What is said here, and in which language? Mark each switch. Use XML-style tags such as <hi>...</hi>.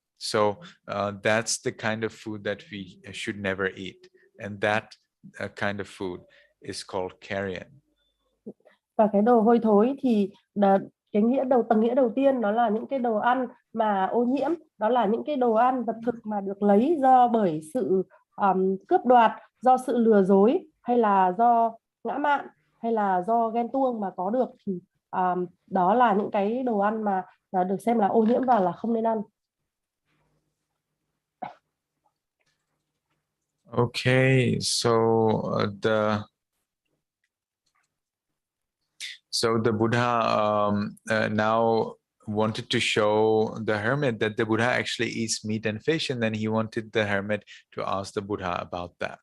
<en>So that's the kind of food that we should never eat. And that kind of food is called carrion.</en> <vi>Và cái đồ hôi thối thì cái tầng nghĩa đầu tiên đó là những cái đồ ăn mà ô nhiễm, đó là những cái đồ ăn vật thực mà được lấy bởi sự cướp đoạt, do sự lừa dối, hay là do ngã mạn, hay là do ghen tuông mà có được, thì đó là những cái đồ ăn mà được xem là ô nhiễm và là không nên ăn.</vi> <en>Okay, so the Buddha now wanted to show the hermit that the Buddha actually eats meat and fish, and then he wanted the hermit to ask the Buddha about that.</en>